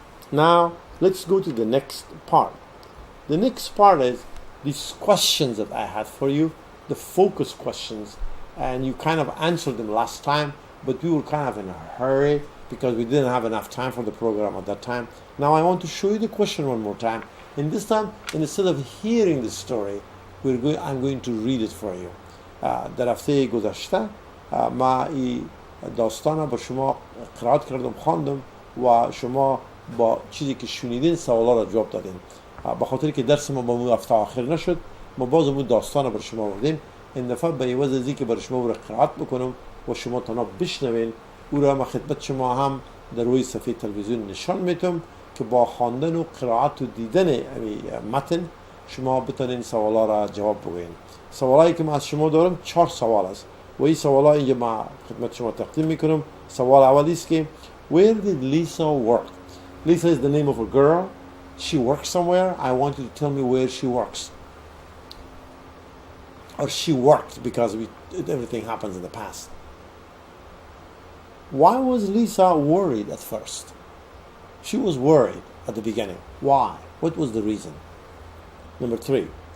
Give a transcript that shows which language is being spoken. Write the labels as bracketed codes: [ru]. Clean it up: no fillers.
[en] Now let's go to the next part. The next part is these questions that I had for you, the focus questions, and you kind of answered them last time, but we were kind of in a hurry because we didn't have enough time for the program at that time. Now I want to show you the question one more time, and this time, instead of hearing the story, I'm going to read it for you. [fa] در هفته گذشته ما این داستان با شما قرائت کردم خواندم و شما با چیزی که شنیدین سوالا را جواب دادین. به خاطر که درس ما با مو هفته آخر نشد، ما باز اون داستان برای شما آوردیم. این دفعه به عوض از اینکه برای شما او را قرائت بکنم و شما تنها بشنوین، او را ما خدمت شما هم در روی صفحه تلویزیون نشان میتم که با خواندن و قرائت و دیدن متن شما بتونین سوالا را جواب بگوین. سوالایی که ما از شما دارم 4 سوال است و این سوالا اینجا ما خدمت شما تقدیم میکنم. سوال اولی است که [en] Where did Lisa work? Lisa is the name of a girl. She works somewhere. I want you to tell me where she works. Or she worked, because everything happens in the past. Why was Lisa worried at first? She was worried at the beginning. Why? What was the reason? Number 3.